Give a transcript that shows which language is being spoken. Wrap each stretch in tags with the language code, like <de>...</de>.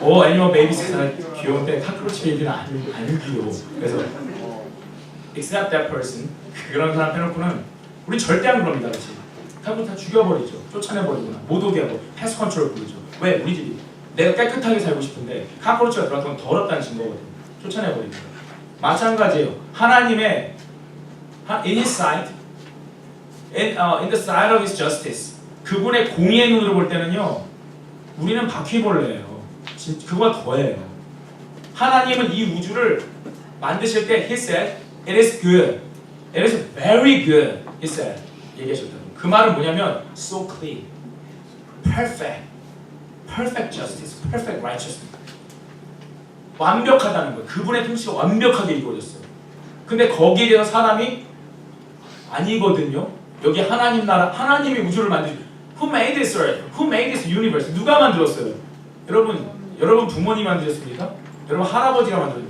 <ko>오 애니멀 베이비스 귀여운데 칵로치 베이비는 안 귀여워. 그래서</ko> <en>except that person</en> <ko>그런 사람 빼놓고는 우리 절대 안 그럽니다. 그렇지? 칵로치 다 죽여버리죠. 쫓아내버리거나 못 오게 하고 패스 컨트롤 부르죠. 왜? 우리 집이 내가 깨끗하게 살고 싶은데 칵로치가 들어가면 더럽다는 증거거든요. 쫓아내버립니다. 마찬가지예요. 하나님의</ko> <en>in his sight, in the sight of his justice</en> <ko>그분의 공의의 눈으로 볼 때는요 우리는 바퀴벌레예요. 그거가 더해요. 하나님은 이 우주를 만드실 때</ko> <en>he said it is good, it is very good he said</en> <ko>얘기하셨다고. 그 말은 뭐냐면</ko> <en>so clean, perfect, perfect justice, perfect righteousness</en> <ko>완벽하다는 거예요. 그분의 통치가 완벽하게 이루어졌어요. 근데 거기에 대해서 사람이 아니거든요. 여기 하나님 나라, 하나님이 우주를 만드신</ko> <en>Who made this earth? Who made this universe?</en> <ko>누가 만들었어요? 여러분 부모님 만드셨습니까? 여러분 할아버지가 만들었어요.</ko>